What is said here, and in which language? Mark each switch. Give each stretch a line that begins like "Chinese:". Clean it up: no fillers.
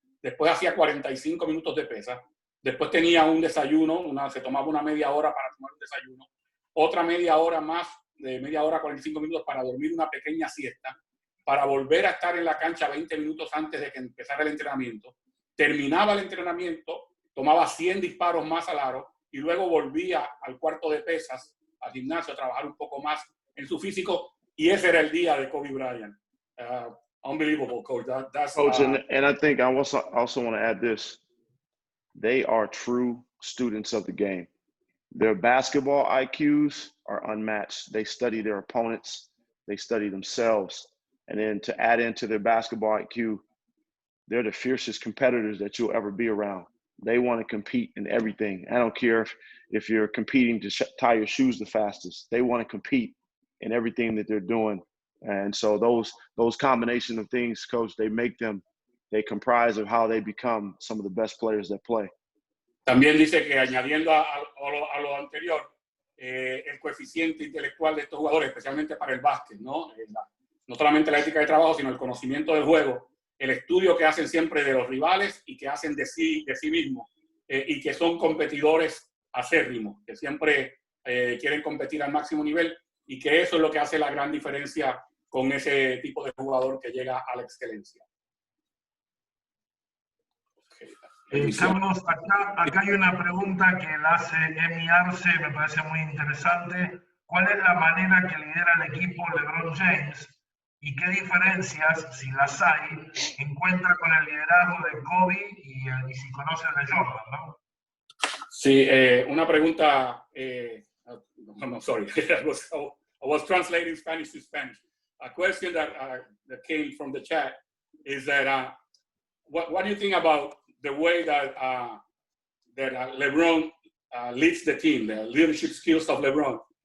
Spanish: Después hacía 45 minutos de pesa. Después tenía un desayuno, se tomaba una media hora para tomar un desayuno, otra media hora más, de media hora 45 minutos para dormir una pequeña siesta, para volver a estar en la cancha 20 minutos antes de que empezara el entrenamiento. Terminaba el entrenamiento, tomaba 100 disparos más al aro y luego volvía al cuarto de pesas, al gimnasio, a trabajar un poco más en su físico, y ese era el día de Kobe Bryant.
English: Unbelievable, Coach. That's, Coach, and I think I also want to add this. They are true students of the game. Their basketball IQs are unmatched. They study their opponents. They study themselves. And then to add into their basketball IQ, they're the fiercest competitors that you'll ever be around. They want to compete in everything. I don't care if you're competing to tie your shoes the fastest. They want to compete in everything that they're doing. And so those combination of things, Coach, they comprise of how they become some of the best players that play.
Spanish: También dice que añadiendo a lo anterior, el coeficiente intelectual de estos jugadores, especialmente para el básquet, ¿no? No solamente la ética de trabajo, sino el conocimiento del juego, el estudio que hacen siempre de los rivales y que hacen de sí mismos, y que son competidores acérrimos, que siempre quieren competir al máximo nivel, y que eso es lo que hace la gran diferencia con ese tipo de jugador que llega a la excelencia. Okay. Carlos, acá hay una pregunta que la hace Emi Arce, me parece muy interesante. ¿Cuál es la manera que lidera el equipo LeBron James y qué diferencias, si las hay, encuentra con el liderazgo de Kobe y si conoce el de Jordan, ¿no? Sí, una pregunta.
English: I'm sorry, I was translating Spanish to Spanish. A question that came from the chat is that what do you think about the way that LeBron leads the team, the leadership skills of LeBron,